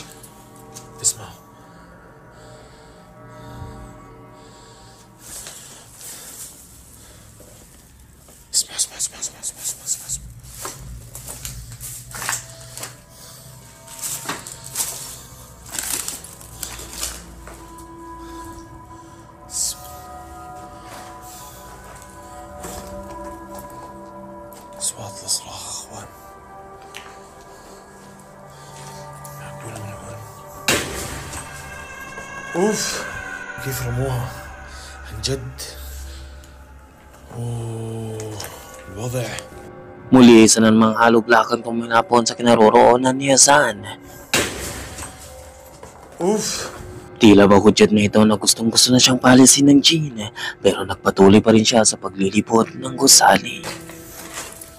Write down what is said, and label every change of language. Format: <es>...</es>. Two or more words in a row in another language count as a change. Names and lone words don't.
<ar>اسمعوا اسمع أصوات الصراخ أخوان. معقولة من هون؟ أوف كيف رموها عن جد. أوه الوضع.</ar> <tl>Muli isa na namang hollow block ang tuminapon sa kinaroroonan ni Hasan. Oof! Tila ba hudyat na ito na gustong gusto na siyang palisin ng jinn pero nagpatuloy pa rin siya sa paglilipot ng gusali.</tl>